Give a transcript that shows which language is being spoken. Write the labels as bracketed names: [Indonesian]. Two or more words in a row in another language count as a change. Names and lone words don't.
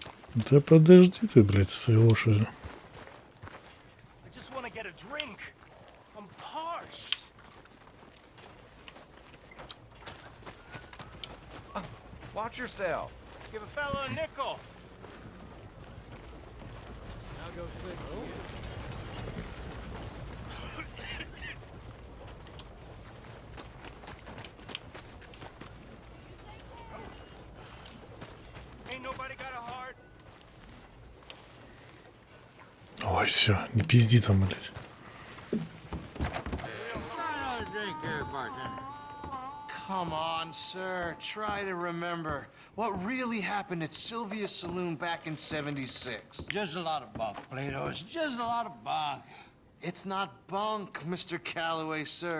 [Russian] Да подожди ты, блядь, с своей лошадью. [English] Watch yourself. Give a fella a nickel. Now go quick. Ain't nobody got a heart. [Russian] Ой, все, не пизди там, блядь. [English] Come on, sir. Try to remember what really happened at Sylvia's Saloon back in '76. Just a lot of bunk, Plato. It's just a lot of bunk. It's not bunk, Mr. Calloway, sir.